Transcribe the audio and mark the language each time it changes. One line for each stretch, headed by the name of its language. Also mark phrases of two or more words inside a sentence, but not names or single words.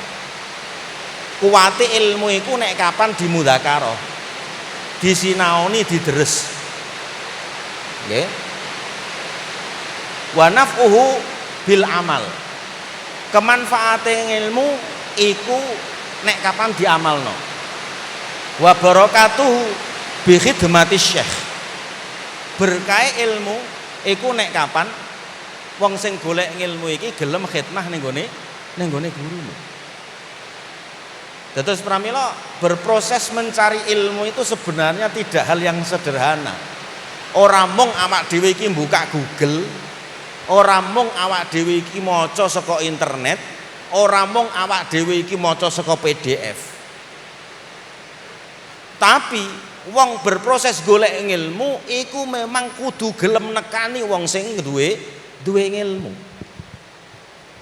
Javanese: Kuwate ilmu iku nek kapan dimudzakarah. Disinaoni didres. Nggih.
Arabic: ونفعه بالعمل.
Javanese: Kemanfaate ilmu iku nek kapan diamalno.
Arabic: وبركته بخدمة الشيخ.
Javanese: Berkah ilmu iku nek kapan wong sing golek ilmu iki gelem khidmah ning gone gurune. Dados pramila
Indonesian: berproses mencari ilmu itu sebenarnya tidak hal yang sederhana.
Javanese: Ora mung awak dhewe iki buka Google, ora mung awak dhewe iki maca saka internet, ora mung awak dhewe iki maca saka PDF. Tapi wong berproses golek ilmu iku memang kudu gelem nekani wong sing duwe ilmu.